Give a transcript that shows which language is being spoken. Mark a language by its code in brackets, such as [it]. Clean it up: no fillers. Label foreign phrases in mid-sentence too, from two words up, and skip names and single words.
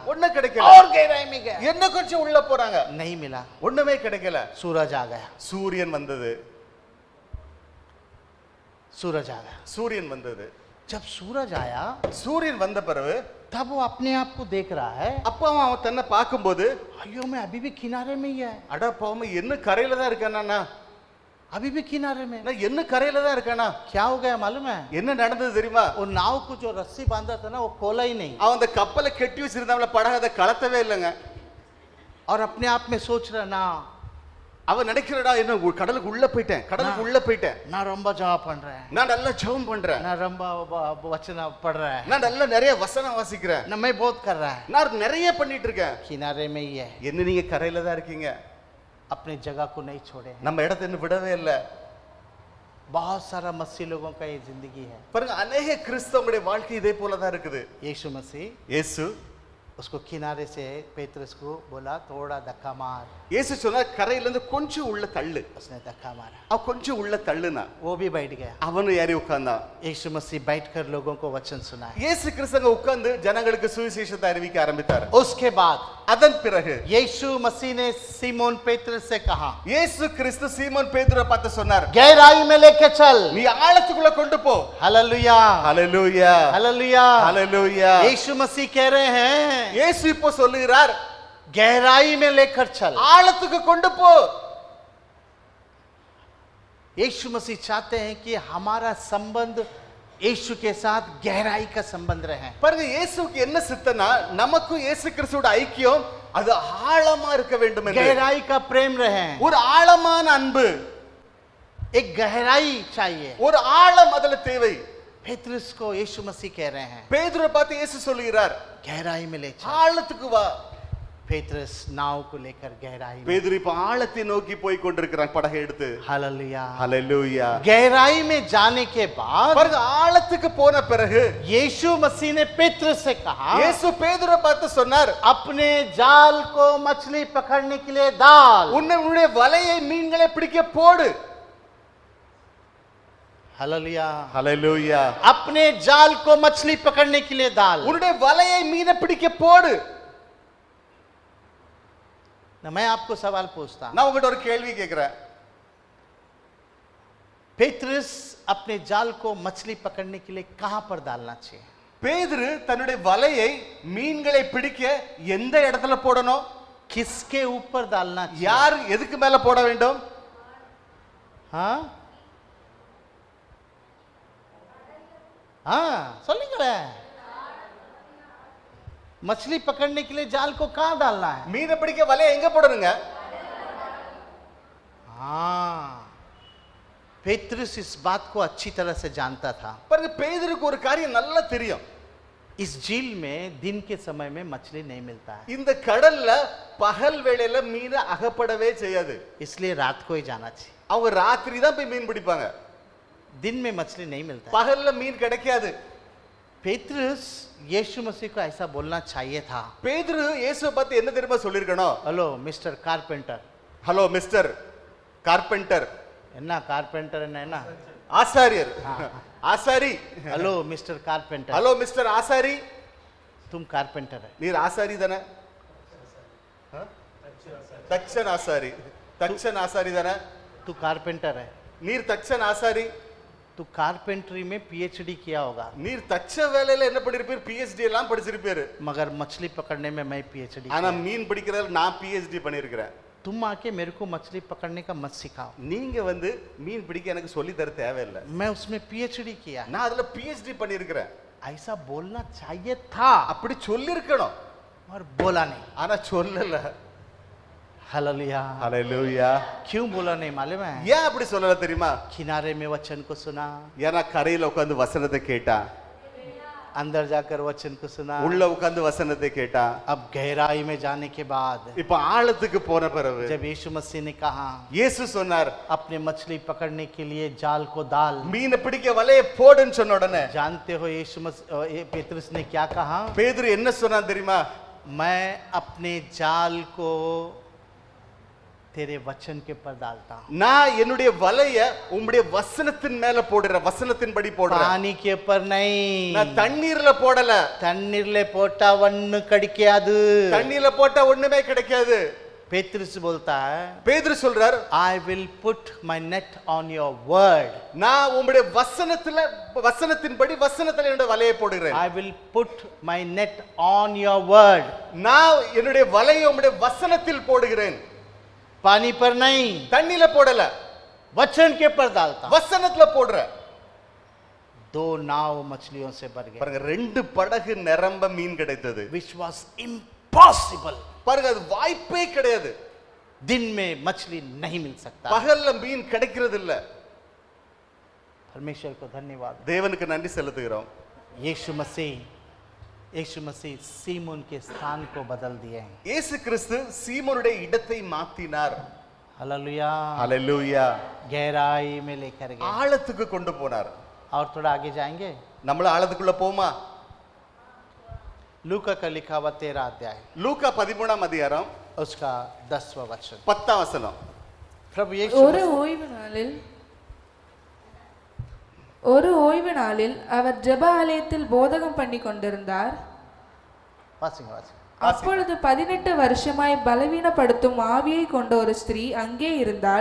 [ta] ஒண்ணு கிடைக்கல. [hi] और गहराई में गया, [ta] என்ன கொஞ்சம் உள்ள போறாங்க, [hi] नहीं मिला, [ta] ஒண்ணுமே கிடைக்கல. [hi] सूरज आ गया, [ta] சூரியன் வந்தது, [hi] सूरज आ गया। [ta] சூரியன் வந்தது. [hi] जब सूरज आया [ta] சூரியன் வந்த பிறகு [hi] तब वो अपने आप को देख रहा है, [ta] அப்பா அவன் தன்னை பார்க்கும்போது [hi] अयो मैं अभी भी किनारे में ही है, [ta] அட பாவம் என்ன கரையில தான் இருக்கானா, [hi] अभी भी किनारे में। [ta] நான் என்ன கரையில தான் இருக்கானா. [hi] क्या हो गया मालूम है? [ta] என்ன நடந்தது தெரியுமா? [hi] वो नाव को जो रस्सी बांधा था ना वो खोला ही नहीं, [ta] அவன் அந்த கப்பலை கட்டி வச்சிருந்தாங்கள படகு அதை கலத்தவே இல்லைங்க. [hi] और अपने आप में सोच रहा ना [ta] அவன் நினைக்கிறடா என்ன கடலுக்கு உள்ள போயிட்டேன், கடலுக்கு உள்ள போயிட்டேன், நான் ரொம்ப [hi] जवाब पढ़ रहा है, [ta] நான் நல்லா ஜெபம் பண்றேன், நான் ரொம்ப [hi] वचन पढ़ रहा है, [ta] நான் நல்ல நிறைய வசனம் வாசிக்கிறேன், [hi] ना मैं बहुत कर रहा है, [ta] நான் நிறைய பண்ணிட்டு இருக்கேன். [hi] किनारे में ही है, [ta] என்ன நீங்க கரையில தான் இருக்கீங்க, [hi] अपने जगह को नहीं छोड़े। [ta] நம்ம இடத்தை இன்னும் விடவே இல்லை. [hi] बहुत सारा मसीह लोगों का ये जिंदगी है। [ta] பாருங்க அநேக கிறிஸ்தவங்களுடைய வாழ்க்கை இதே போல தான் இருக்குது. [hi] यीशु मसीह [ta] இயேசு [hi] उसको किनारे से पेतरस को बोला थोड़ा धक्का मार, [ta] இயேசு சொன்னார் கரையில இருந்து கொஞ்சம் உள்ள தள்ளு. [hi] उसने धक्का मारा, [ta] அவன் கொஞ்சம் உள்ள தள்ளுனா [hi] वो भी बैठ गया। [ta] அவனும் ஏறி உட்கார்ந்தான். [hi] यीशु मसीह बैठकर लोगों को वचन सुनाए। [ta] இயேசு கிறிஸ்துங்க உட்கார்ந்து ஜனங்களுக்கு சுவிசேஷத்தை அறிவிக்க ஆரம்பித்தார். [hi] उसके बाद [ta] அதன் பிறகு [hi] यीशु मसीह ने सीमोन पेतरस से कहा, [ta] இயேசு கிறிஸ்து சீமோன் பேதுருவை பார்த்து சொன்னார், [hi] गहराई में लेके चल। [ta] நீ ஆழத்துக்குள்ள கொண்டு போ. [hi] हालेलुया, [ta] ஹalleluya, [hi] हालेलुया। [ta] ஹalleluya. [hi] यीशु मसीह कह रहे हैं [ta] இயேசு இப்போ சொல்லுகிறார், [hi] गहराई में लेकर चल। [ta] ஆழத்துக்கு கொண்டு போ. [hi] यीशु मसीह चाहते हैं कि हमारा संबंध यीशु के साथ गहराई का संबंध रहे। [ta] பாருங்க இயேசுக்கு என்ன சித்தனா நமக்கும் இயேசு கிறிஸ்துவோட ஐக்கியம் அது ஆழமா இருக்க வேண்டும் என்று. [hi] गहराई का प्रेम रहे, [ta] ஒரு ஆழமான அன்பு, [hi] एक गहराई चाहिए। [ta] ஒரு ஆழம் அதுல தேவை. [hi] पेतरस को यीशु मसीह कह रहे हैं [ta] பேதுருவை பார்த்து இயேசு சொல்லுகிறார், [hi] गहराई में ले चल। [ta] ஆழத்துக்கு வா. [hi] पेतरस नाव को लेकर गहराई में। [ta] பேதுரு இப்ப ஆழத்தை நோக்கி போய் கொண்டிருக்கிறான் படகை எடுத்து. [hi] हालेलुया। [ta] ஹalleluya. [hi] गहराई में जाने के बाद [ta] பாருங்க ஆழத்துக்கு போன பிறகு [hi] यीशु मसीह ने पेतरस से कहा, [ta] இயேசு பேதுருவை பார்த்து சொன்னார், [hi] अपने जाल को मछली पकड़ने के लिए डाल। [ta] உன்னுடைய வலையை மீன்களை பிடிக்க போடு. [hi] हालेलुया। [ta] ஹalleluya. [hi] अपने जाल को मछली पकड़ने के लिए डाल। [ta] உன்னுடைய வலையை மீனை பிடிக்க போடு. [hi] ना मैं आपको सवाल पूछता हूं, [ta] நான் உங்ககிட்ட ஒரு கேள்வி கேட்கிறேன். [hi] पेतरस अपने जाल को मछली पकड़ने के लिए कहां पर डालना चाहिए? [ta] பேதுரு தன்னுடைய வலையை மீன்களை பிடிக்க எந்த இடத்துல போடணும்? [hi] किसके ऊपर डालना चाहिए? [ta] யார் எதுக்கு மேல போட வேண்டும்? [hi] हाँ हाँ சொல்லுங்களேன், मछली पकड़ने के लिए जाल को कहां डालना है? [ta] மீனை பிடிக்க வலையை எங்க போடணுங்க? [hi] हाँ, पेतरस इस बात को अच्छी तरह से जानता था। [ta] பாருங்க பேதுருக்கு ஒரு காரியம் நல்லா தெரியும். [hi] इस झील में दिन के समय में मछली नहीं मिलता है, [ta] இந்த கடல்ல பகல் வேளையில மீன் அகப்படவே செய்யாது. [hi] इसलिए रात को ही जाना चाहिए। [ta] அவங்க ராத்திரி தான் போய் மீன் பிடிப்பாங்க, [hi] दिन में मछली नहीं मिलता है। [ta] பகல்ல மீன் கிடைக்காது. [hi] पेतरस यीशु मसीह को ऐसा बोलना चाहिए था, [ta] பேதுரு இயேசுவை பார்த்து என்ன தெரியுமா சொல்லிருக்கணும்? [en] hello mister carpenter. hello mister carpenter, [ta] என்ன कारपेंटर என்ன? ஆசாரியர், ஆசாரி. [en] hello mister carpenter. hello mister ஆசாரி, [hi] तुम कारपेंटर है, [ta] நீர் ஆசாரி தானே? தச்சன் ஆசாரி, தச்சன் ஆசாரி தானே? [hi] तू कारपेंटर है, [ta] நீர் தச்சன் ஆசாரி, [hi] तू कारपेंट्री में पीएचडी किया होगा, [ta] நீர் தச்ச வேலையில என்ன பண்ணிருப்பீர்? PhD எல்லாம் படிச்சிருப்பீரு. [hi] मगर मछली पकड़ने में मैं पीएचडी [ta] ஆனா [hi] किया। [ta] மீன் பிடிக்கிறதுல நான் PhD பண்ணியிருக்கிறேன். [hi] तुम आके मेरे को मछली पकड़ने का मत सिखाओ, [ta] நீங்க வந்து மீன் பிடிக்க எனக்கு சொல்லி தர தேவையில்லை, [hi] मैं उसमें पीएचडी किया। [ta] நான் அதுல PhD பண்ணியிருக்கிறேன். [hi] ऐसा बोलना चाहिए था, [ta] அப்படி சொல்லிருக்கணும், [hi] और बोला नहीं। [ta] ஆனா சொல்லல. [hi] हालेलुया। [ta] ஹalleluya. [hi] क्यों बोला नहीं मालूम है? [ta] ஏன் அப்படி சொல்லல தெரியுமா? [hi] किनारे में वचन को सुना, [ta] ஏன்னா கரையில உட்கார்ந்து வசனத்தை கேட்டா, [hi] अंदर जाकर वचन को सुना, [ta] உள்ள உட்கார்ந்து வசனத்தை கேட்டா, [hi] अब गहराई में जाने के बाद [ta] இப்ப ஆழத்துக்கு போன பிறகு [hi] जब यीशु मसीह ने कहा [ta] இயேசு சொன்னார், [hi] अपने मछली पकड़ने के लिए जाल को डाल, [ta] மீனை பிடிக்க வலையை போடுன்னு சொன்ன உடனே [hi] जानते हो यीशु पेतरुस ने क्या कहा? [ta] பேதுரு என்ன சொன்னான் தெரியுமா? [hi] मैं अपने जाल को तेरे वचन के पर डालता हूं, [ta] நான் என்னுடைய வலைய உம்முடைய வசனத்தின் மேல போடுறேன், வசனத்தின்படி போடுறேன். [hi] पानी के ऊपर नहीं, [ta] நான் தண்ணீர்ல போடல. தண்ணீர்ல போட்டா ஒண்ணு கிடைக்காது। தண்ணீர்ல போட்டா ஒண்ணுமே கிடைக்காது. [hi] पेतरुस बोलता है, [ta] பேதுரு சொல்றார், [en] I will put my net on your word, [ta] நான் உம்முடைய வசனத்தின்படி வசனத்துல என்னுடைய வலையை போடுகிறேன். [en] I will put my net on your word, [ta] நான் என்னுடைய வலையை உம்முடைய வசனத்தில் போடுகிறேன், [hi] पानी पर नहीं, [ta] தண்ணில போடல, [hi] वचन के पर डालता हूं। [ta] வசனத்துல போடுற. [hi] 2 नाव मछलियों से भर गए, [ta] பாருங்க, 2 படகு நிரம்ப மீன் கிடைத்தது. [en] which was impossible, [ta] பாருங்க, அது வாய்ப்பே கிடையாது. [hi] दिन में मछली नहीं मिल सकता। [ta] பகல்ல மீன் கிடைக்கிறது இல்ல. [hi] परमेश्वर को धन्यवाद। [ta] தேவனுக்கு நன்றி செலுத்துகிறோம். [hi] यीशु मसीह सीमोन के स्थान को बदल दिए हैं। [ta] இயேசு கிறிஸ்து சீமோனுடைய இடத்தை மாத்தினார். [hi] हालेलुया। [ta] ஹalleluya. [hi] गहराई में लेकर गए। [ta] ஆழத்துக்கு கொண்டு போனார். [hi] और थोड़ा आगे जाएंगे, [ta] நம்மள ஆழத்துக்குள்ள போமா? [hi] लूका का लिखा हुआ 13 अध्याय, [ta] லூக்கா 13ஆம் அதிகாரம் [hi] उसका 10वां वचन। [ta] 10ஆம் வசனம். [hi] प्रभु [ta] ஒரு ஓய்வு நாளில் அவர் ஜெப ஆலயத்தில் போதகம் பண்ணி கொண்டிருந்தார். அப்பொழுது 18 வருஷமாய் பலவீனப்படுத்தும் ஆவியை கொண்ட ஒரு ஸ்திரீ அங்கே இருந்தாள்.